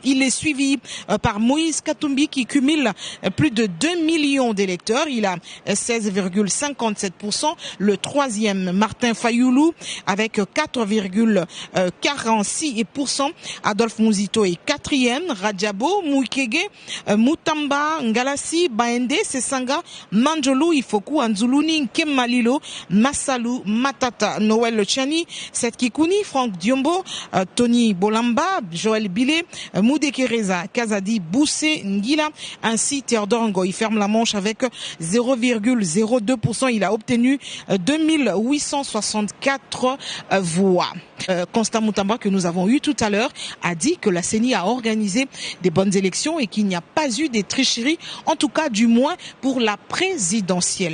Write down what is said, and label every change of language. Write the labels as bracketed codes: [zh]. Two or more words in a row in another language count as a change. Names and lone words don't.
[fr] Il est suivi par Moïse Katumbi qui cumule plus de 2 millions d'électeurs. Il a 16,57%. Le troisième, Martin Fayoulou, avec 4,46%. Adolphe Mouzito est quatrième. Radjabo, Moukege, Moutamba, Ngalassi, Baende, Sesanga, Manjolo, Ifoku, Anzuluni, Kemalilo, Massalou, Matata, Noël Chani, Kikouni, Franck Diombo, Tony Bolamba, Joël Bilé, Moudekereza, Kazadi, Boussé, Ngila, ainsi Théodore Ngo. Il ferme la manche avec 0,02%. Il a obtenu 2864 voix. Constant Moutamba, que nous avons eu tout à l'heure, a dit que la CENI a organisé des bonnes élections et qu'il n'y a pas eu des tricheries, en tout cas du moins pour la présidentielle.